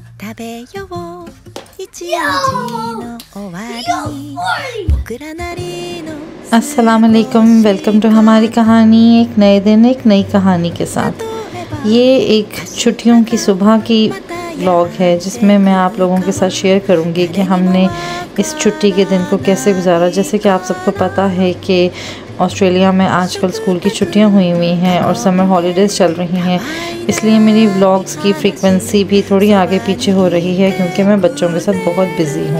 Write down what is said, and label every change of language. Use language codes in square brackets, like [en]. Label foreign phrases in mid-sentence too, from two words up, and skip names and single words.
[ja] 食べよう一日の終わりに僕らなりの [ar] السلام عليكم, [en] welcome to [hi] हमारी कहानी। एक नए दिन एक नई कहानी के साथ। ये एक छुट्टियों की सुबह की व्लॉग है जिसमें मैं आप लोगों के साथ शेयर करूंगी कि हमने इस छुट्टी के दिन को कैसे गुजारा। जैसे कि आप सबको पता है कि ऑस्ट्रेलिया में आजकल स्कूल की छुट्टियां हुई हैं और [en] summer holidays [hi] चल रही हैं, इसलिए मेरी व्लॉग्स की फ्रीक्वेंसी भी थोड़ी आगे पीछे हो रही है क्योंकि मैं बच्चों के साथ बहुत बिज़ी हूँ।